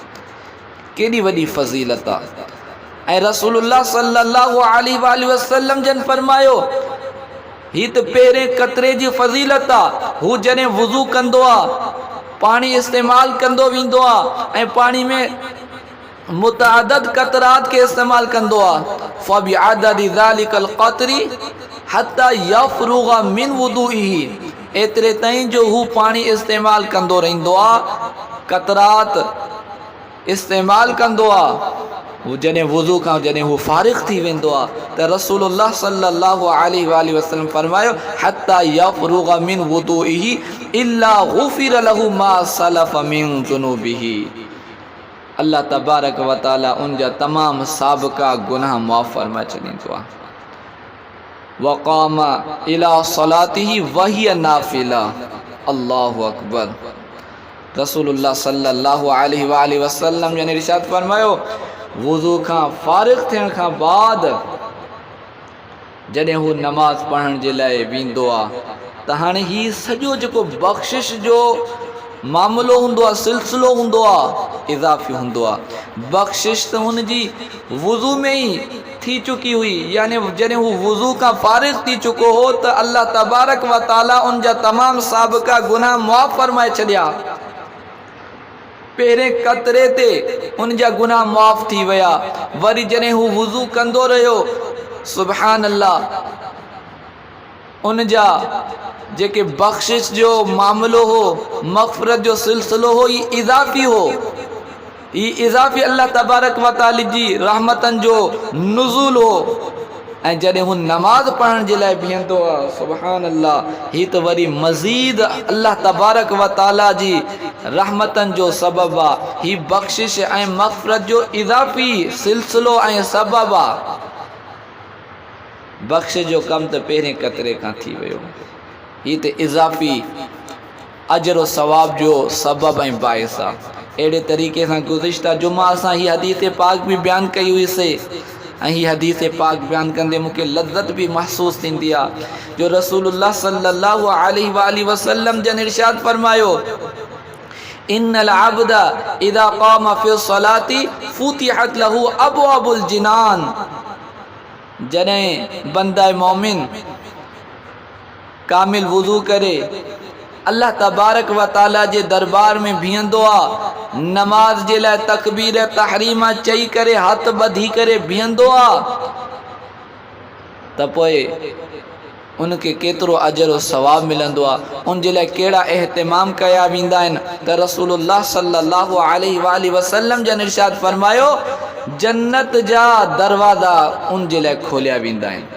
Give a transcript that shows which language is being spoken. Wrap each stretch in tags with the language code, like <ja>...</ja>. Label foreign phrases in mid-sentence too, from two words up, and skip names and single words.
<sd>केॾी वॾी फ़ज़ीलत आहे। ऐं रसूलुल्लाह</sd> <ar>صلى الله عليه وسلم</ar> <sd>जन फरमायो, हीअ त पहिरें कतरे जी फ़ज़ीलत आहे। हू जॾहिं वुज़ू कंदो आहे, पाणी इस्तेमालु कंदो वेंदो आहे ऐं पाणी में मुतअद्दिद क़तरात के इस्तेमाल कंदो आहे।</sd> <ar>فبعدد ذلك القطر حتى يفرغ من وضوئه,</ar> <sd>एतिरे ताईं जो हू पाणी इस्तेमालु कंदो रहंदो आहे, क़तरात इस्तेमालु कंदो आहे। वो जॾहिं वुज़ू खां जॾहिं हू फ़ारिग़ थी वेंदो आहे त रसूलुल्लाह</sd> <ar>صلى الله عليه وسلم</ar> <sd>फरमायो</sd> <ar>حتى يفرغ من وضوئه إلا غفر له ما سلف من ذنوبه.</ar> <sd>अल्लाह</sd> <ar>تبارك وتعالى</ar> <sd>उन जा तमाम साबिक़ा गुनाह माफ़ फरमा छॾींदो आहे।</sd> <ar>وقام إلى صلاته وهي نافلة. الله أكبر.</ar> <sd>रसूलुल्लाह</sd> <ar>صلى الله عليه وسلم</ar> <sd>जन इरशाद फरमायो वुज़ू खां फ़ारिग़ थियण खां बाद जॾहिं हू नमाज़ पढ़ण जे लाइ वेंदो आहे त हाणे हीउ सॼो जेको बख़्शिश जो मामिलो हूंदो आहे, सिलसिलो हूंदो आहे, इज़ाफ़ी हूंदो आहे। बख़्शिश त हुनजी वुज़ू में ई थी चुकी हुई, यानी जॾहिं हू वुज़ू खां फ़ारिग़ थी चुको हो त अल्लाह</sd> <ar>تبارك وتعالى</ar> <sd>उन जा तमाम साबिक़ा गुनाह मुआफ़ फरमाए छॾिया। पहिरें क़तरे ते उन जा गुनाह मुआफ़ थी विया। वरी जॾहिं हू वुज़ू कंदो रहियो,</sd> <ar>سبحان الله,</ar> <sd>उन जा जेके बख़्शिश जो मामिलो हो, मग़फ़िरत जो सिलसिलो हो, ये इज़ाफ़ी हो। ये इज़ाफ़ी अल्लाह</sd> <ar>تبارك وتعالى</ar> <sd>जी रहमतन जो नुज़ूल हो। ऐं जॾहिं हू नमाज़ पढ़ण जे लाइ बीहंदो आहे,</sd> <ar>سبحان الله,</ar> <sd>ही त वरी मज़ीद अल्लाह</sd> <ar>تبارك وتعالى</ar> <sd>जी रहमतन जो सबब आहे। ही बख़्शिश ऐं मग़फ़िरत जो इज़ाफ़ी सिलसिलो ऐं सबब आहे। बख़्शिश जो कम त पहिरें क़तरे खां थी वियो। ही त इज़ाफ़ी अजर सवाब जो सबब ऐं बाइस आहे। अहिड़े तरीक़े सां गुज़िश्ता जुमा असां हीअ हदीस पाक बि बयानु कई हुईसीं ऐं हीअ हदीस पाक बयानु कंदे मूंखे लज़्ज़त बि महसूस थींदी आहे जो रसूलुल्लाह</sd> <ar>صلى الله عليه وسلم</ar> <sd>जन इरशाद फरमायो</sd> <ar>إن العبد إذا قام في الصلاة فتحت له أبواب الجنان.</ar> <sd>जॾहिं बंदा मोमिन कामिल वुज़ू करे अल्लाह</sd> <ar>تبارك وتعالى</ar> <sd>जे दरबार में बीहंदो आहे, नमाज जे लाइ तकबीर तहरीमा चई करे हथ ॿधी करे बीहंदो आहे, त पोइ उनखे केतिरो अजर और सवाब मिलंदो आहे। उन जे लाइ कहिड़ा एहतिमाम कया वेंदा आहिनि त रसूलुल्लाह</sd> <ar>صلى الله عليه وسلم</ar> <sd>जन इरशाद फरमायो जन्नत जा दरवाज़ा उन जे लाइ खोलिया वेंदा आहिनि।</sd>